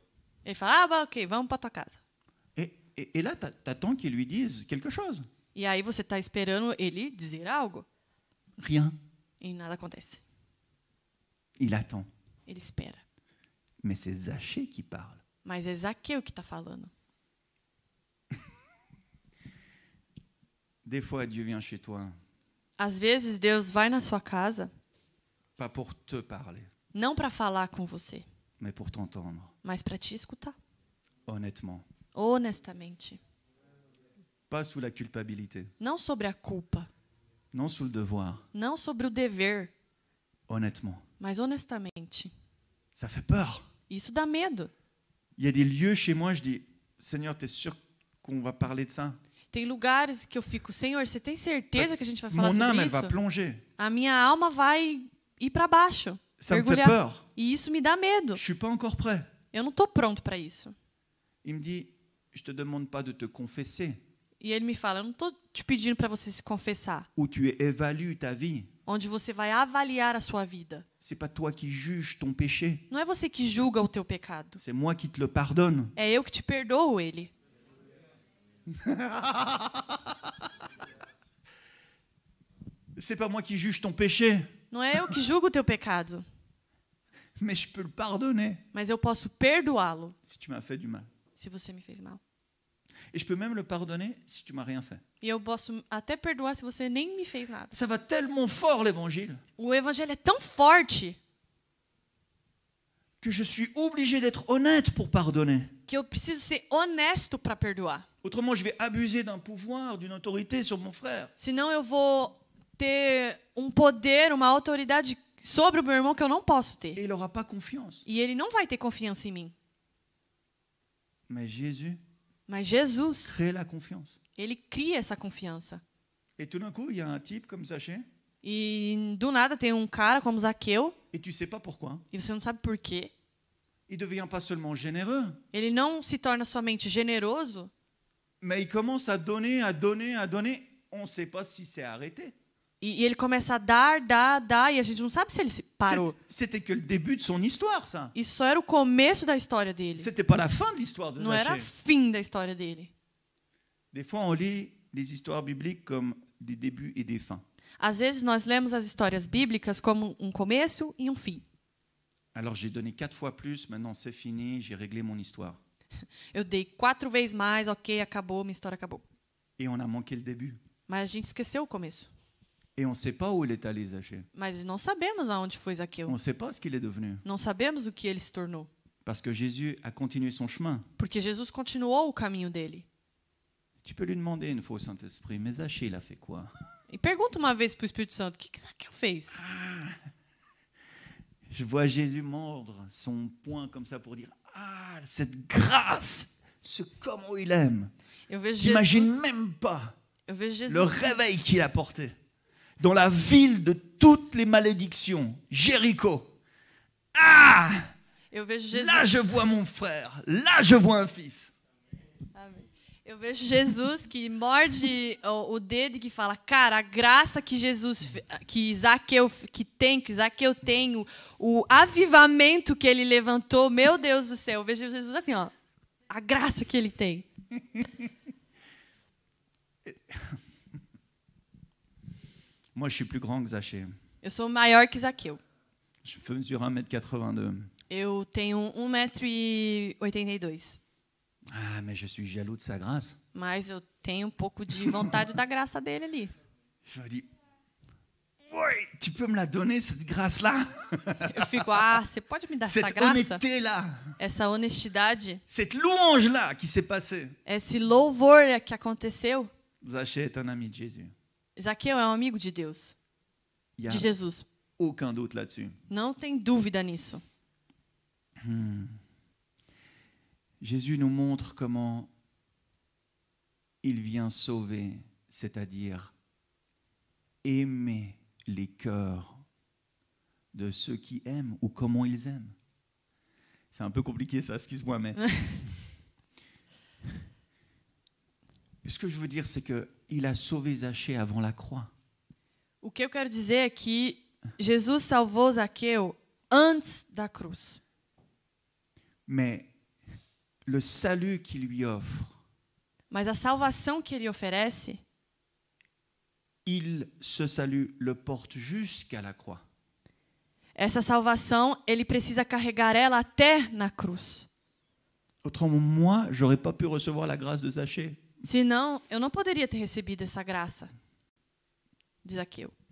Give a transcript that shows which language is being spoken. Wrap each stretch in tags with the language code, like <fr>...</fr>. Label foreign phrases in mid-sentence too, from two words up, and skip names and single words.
<pt>Ele fala, ah, ok, vamos para tua casa.</pt> <fr>Et là, t'attends qu'il lui dise quelque chose.</fr> <pt>E aí você está esperando ele dizer algo</pt> <fr>Rien.</fr> <pt>e nada acontece.</pt> <fr>Il attend.</fr> <pt>Ele espera.</pt> <fr>Mais c'est Zachée qui parle.</fr> <pt>Mas é Zaqueu que está falando.</pt> <fr>Des fois, Dieu vient chez toi,</fr> <pt>Às vezes Deus vai na sua casa</pt> <fr>pas pour te parler,</fr> <pt>não para falar com você,</pt> <fr>mais pour t'entendre,</fr> <pt>mas para te escutar,</pt> <fr>honnêtement.</fr> <pt>honestamente.</pt> <fr>Pas sous la culpabilité,</fr> <pt>Não sobre a culpa,</pt> <fr>non sous le devoir,</fr> <pt>não sobre o dever,</pt> <fr>honnêtement.</fr> <pt>mas honestamente.</pt> <fr>Ça fait peur.</fr> <pt>Isso dá medo.</pt> <fr>Il y a des lieux chez moi, je dis, Seigneur, t'es sûr qu'on va parler de ça?</fr> <pt>Tem lugares que eu fico, Senhor, você tem certeza que a gente vai falar</pt> <fr>Mon âme,</fr> <pt>sobre</pt> <fr>elle</fr> <pt>isso?</pt> <fr>va plonger.</fr> <pt>A minha alma vai ir para baixo,</pt> <fr>Ça me fait</fr> <pt>mergulhar.</pt> <fr>peur.</fr> <pt>E isso me dá medo.</pt> <fr>Je suis pas encore prêt.</fr> <pt>Eu não estou pronto para isso.</pt> <fr>Il me dit, je te demande pas de te confesser,</fr> <pt>E ele me fala, eu não estou te pedindo para você se confessar,</pt> <fr>où tu évalues ta vie.</fr> <pt>onde você vai avaliar a sua vida.</pt> <fr>C'est pas toi qui juges ton péché,</fr> <pt>Não é você que julga o teu pecado.</pt> <fr>c'est moi qui te le pardonne.</fr> <pt>É eu que te perdoo ele.</pt> <fr>C'est pas moi qui juge ton péché,</fr> <pt>Não é eu que julgo o teu pecado,</pt> <fr>mais je peux le pardonner</fr> <pt>mas eu posso perdoá-lo</pt> <fr>si tu m'as fait du mal.</fr> <pt>se você me fez mal.</pt> <fr>Et je peux même le pardonner si tu m'as rien fait.</fr> <pt>E eu posso até perdoar se você nem me fez nada.</pt> <fr>Ça va tellement fort l'évangile</fr> <pt>O evangelho é tão forte</pt> <fr>que je suis obligé d'être honnête pour pardonner.</fr> <pt>que eu preciso ser honesto para perdoar.</pt> <fr>Autrement, je vais abuser d'un pouvoir, d'une autorité sur mon frère.</fr> <pt>Senão eu vou ter um poder, uma autoridade sobre o meu irmão que eu não posso</pt> <fr>Et</fr> <pt>ter.</pt> <fr>il n'aura pas confiance.</fr> <pt>E ele não vai ter confiança em mim.</pt> <fr>Mais Jésus</fr> <pt>Mas Jesus,</pt> <fr>crée la confiance.</fr> <pt>ele cria essa confiança.</pt> <fr>Et tout d'un coup, il y a un type comme Zachée,</fr> <pt>E do nada tem um cara como Zaqueu,</pt> <fr>et tu sais pas pourquoi.</fr> <pt>e você não sabe por quê.</pt> <fr>Il devient pas seulement généreux,</fr> <pt>Ele não se torna somente generoso,</pt> <fr>mais il commence à donner, à donner, à donner. On ne sait pas si c'est arrêté.</fr> <pt>e ele começa a dar, e a gente não sabe se ele parou.</pt> <fr>C'était que le début de son histoire, ça.</fr> <pt>Isso só era o começo da história dele.</pt> <fr>C'était pas la fin de l'histoire de</fr> <pt>Não era</pt> <fr>Zachée.</fr> <pt>fim da história dele.</pt> <fr>Des fois, on lit les histoires bibliques comme des débuts et des fins.</fr> <pt>Às vezes nós lemos as histórias bíblicas como um começo e um fim.</pt> <fr>Alors j'ai donné 4 fois plus, maintenant c'est fini, j'ai réglé mon histoire.</fr> <pt>Eu dei 4 vezes mais, ok, acabou, minha história acabou.</pt> <fr>Et on a manqué le début.</fr> <pt>Mas a gente esqueceu o começo.</pt> <fr>Et on ne sait pas où il est allé, Zachée.</fr> <pt>Mas não sabemos aonde foi Zaqueu.</pt> <fr>On ne sait pas ce qu'il est devenu.</fr> <pt>Não sabemos o que ele se tornou.</pt> <fr>Parce que Jésus a continué son chemin.</fr> <pt>Porque Jesus continuou o caminho dele.</pt> <fr>Tu peux lui demander une fois au Saint-Esprit, mais Zachée, il a fait quoi?</fr> <pt>E pergunta uma vez para o Espírito Santo, o que Zaqueu fez?</pt> <fr>Je vois Jésus mordre son poing comme ça pour dire, ah, cette grâce, ce comment il aime.</fr> <pt>Eu vejo</pt> <fr>T'imagines</fr> <pt>Jesus,</pt> <fr>même pas</fr> <pt>eu vejo Jesus,</pt> <fr>le réveil qu'il a porté dans la ville de toutes les malédictions, Jéricho. Ah,</fr> <pt>eu vejo Jesus,</pt> <fr>là je vois mon frère, là je vois un fils.</fr> <pt>Amém. Eu vejo Jesus que morde o dedo e que fala, cara, a graça que que Zaqueu tem, o avivamento que ele levantou, meu Deus do céu, eu vejo Jesus assim, ó, a graça que ele tem.</pt> <fr>Moi je suis plus grand que Zachée.</fr> <pt>Eu sou maior que Zaqueu.</pt> <fr>Je mesure 1,82 m.</fr> <pt>Eu tenho 1,82 m.</pt> <fr>Ah, mais je suis jaloux de sa grâce.</fr> <pt>Mas eu tenho um pouco de vontade da graça dele ali.</pt> <fr>Je me dis, ouais, tu peux me la donner, cette grâce-là?</fr> <pt>Eu fico, você pode me dar essa</pt> <fr>Cette</fr> <pt>graça?</pt> <fr>honnêteté-là,</fr> <pt>Essa honestidade?</pt> <fr>cette louange-là qui s'est passée.</fr> <pt>Esse louvor que aconteceu?</pt> <fr>Zachée est un ami de Jésus.</fr> <pt>Zaqueu é um amigo de Deus,</pt> <fr>Il n'y a</fr> <pt>de Jesus.</pt> <fr>aucun doute là-dessus.</fr> <pt>Não tem dúvida nisso.</pt> <fr>Jésus nous montre comment il vient sauver, c'est-à-dire aimer les cœurs de ceux qui aiment ou comment ils aiment. C'est un peu compliqué ça, excuse-moi, mais... Ce que je veux dire, c'est qu'il a sauvé Zachée avant la croix.</fr> <pt>O que eu quero dizer é que Jesus salvou Zaqueu antes da cruz.</pt> <fr>Mais le salut qu'il lui offre,</fr> <pt>Mas a salvação que ele oferece,</pt> <fr>ce salut le porte jusqu'à la croix.</fr> <pt>essa salvação, ele precisa carregar ela até na cruz.</pt> <fr>Autrement, moi, j'aurais pas pu recevoir la grâce de Zachée.</fr> <pt>Senão, eu não poderia ter recebido essa graça de Zaqueu.</pt>